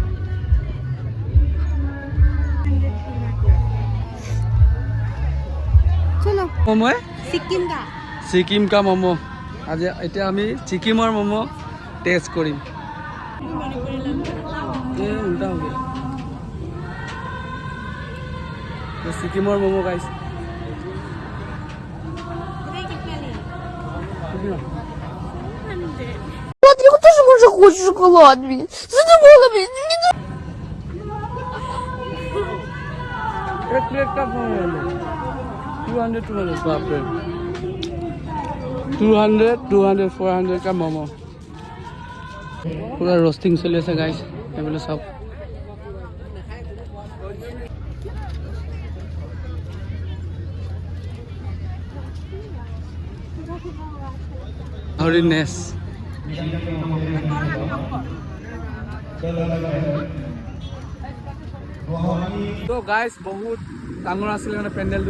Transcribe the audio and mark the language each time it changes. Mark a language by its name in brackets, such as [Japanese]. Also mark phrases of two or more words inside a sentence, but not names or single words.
[Hindi] मोमो सिक्किम का मोमो'। [Assamese] আজি এতিয়া আমি ছিকিমৰ ম'ম' টেষ্ট কৰিম। উল্টা হ'ব ছিকিমৰ ম'ম' গাইছে। [Russian] Я тоже уже хочу шоколад, блин. Задумала, блин. [Hindi] एक प्लेट का 200 बाप रे 200 400 का मोमो। [Assamese] পূৰা ৰোষ্টিং চলি আছে गाइस। এইফালে চাওক হৰিণেছ। তো গাইজ বহুত ডাঙৰ আছিলে মানে পেণ্ডেলটো।